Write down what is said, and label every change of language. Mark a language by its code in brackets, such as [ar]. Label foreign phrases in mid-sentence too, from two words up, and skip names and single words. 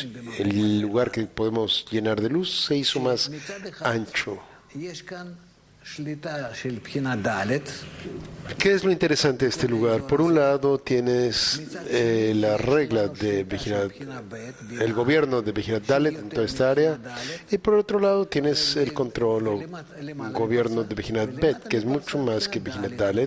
[es] El lugar que podemos llenar de luz se hizo más ancho. [he] יש כאן שליטה של בחינה ד', [es] ¿Qué es lo interesante de este lugar? Por un lado tienes la regla de Bejinat, el gobierno de [he] בחינת דלת [es] en toda esta área, y por otro lado tienes el control o gobierno de [he] בחינת בית, [es] que es mucho más que [he] בחינת דלת.